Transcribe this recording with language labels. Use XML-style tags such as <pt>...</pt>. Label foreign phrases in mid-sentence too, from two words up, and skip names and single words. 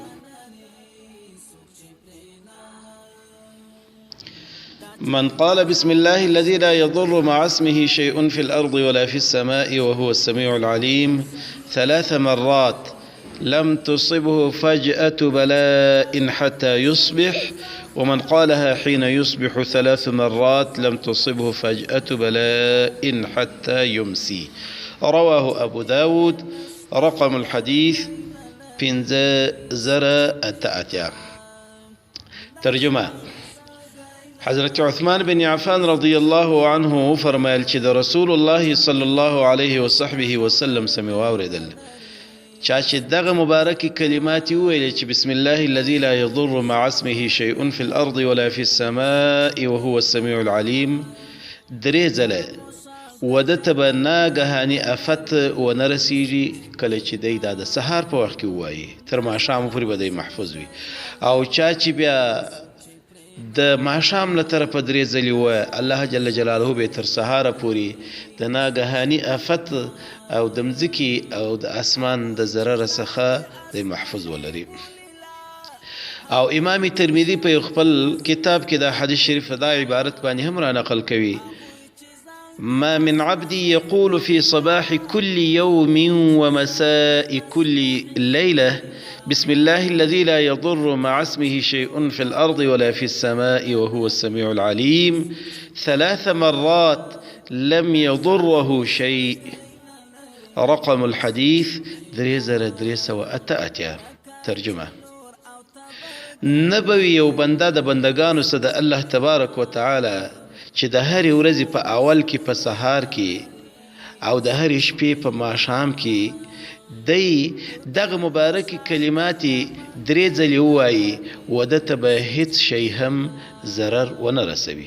<ar>من قال بسم الله الذي لا يضر مع اسمه شيء في الأرض ولا في السماء وهو السميع العليم 3 مرات لم تصبه فجأة بلاء حتى يصبح، ومن قالها حين يصبح 3 مرات لم تصبه فجأة بلاء حتى يمسي. رواه أبو داود. رقم الحديث 5008.</ar> <ps>ترجمة: حضرت عثمان بن عفان</ps> <ar>رضی الله عنه</ar> <ps>فرمایل چې د</ps> <ar>رسول الله صلی الله علیه وصحبه</ar> <ps>وسلم سمې واورېدل، چا چې دغه مبارکې کلمات وویلې چې</ps> <ar>بسم الله الذي لا يضر مع اسمه شيء في الأرض ولا في السماء وهو السميع العليم</ar> <ps>3 ځله، وده ته به ناګهاني افت ونه رسیږي کله چې دی دا د سهار په وخت کې ووایي، تر ماښامه پورې به دی محفوظ وي. او چا چې بیا د ماښام له طرفه 3 ځلې ووایه،</ps> <ar>الله جل جلاله</ar> <ps>به تر سهاره پورې د ناګهاني افت او د مځکې او د اسمان د ضرر څخه د محفوظ ولري. او امام ترمذي په خپل کتاب کې د حدیث شریف دا عبارت باندې هم را نقل کوي:</ps> <ar>ما من عبد يقول في صباح كل يوم ومساء كل ليلة بسم الله الذي لا يضر مع اسمه شيء في الأرض ولا في السماء وهو السميع العليم 3 مرات لم يضره شيء. رقم الحديث 3308. ترجمة:</ar> <ps>نبوي یو بنده د بندگانو سره د</ps> <ar>الله تبارک وتعالى</ar> <ps>چې د هرې ورځې په اول کې په سهار کې او د هرې شپې په ماښام کې دی دغه مبارکې کلماتې 3 ځلې ووایي، وده ته به هیڅ شی هم ضرر ونه رسوي.</ps>